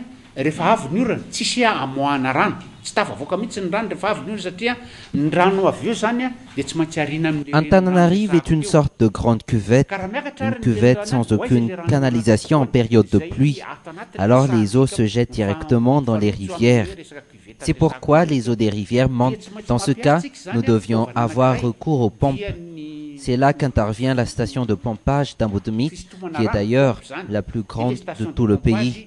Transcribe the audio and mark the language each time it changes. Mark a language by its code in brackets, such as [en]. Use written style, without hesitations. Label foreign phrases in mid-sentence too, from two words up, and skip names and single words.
[mg] rehefa avy ny orana tsisy amoahana rano tsy tafavoaka mihitsy ny rano rehefa avy ny orana satria ny rano avy eo zany dia tsy maintsy ariana amin'ny [fr] Antananarive est une sorte de grande cuvette, une cuvette sans aucune canalisation en période de pluie. Alors les eaux se jettent directement dans les rivières. C'est pourquoi les eaux des rivières montent. Dans ce cas, nous devions avoir recours aux pompes. C'est là qu'intervient la station de pompage d'Ambodumit, qui est d'ailleurs la plus grande de tout le pays.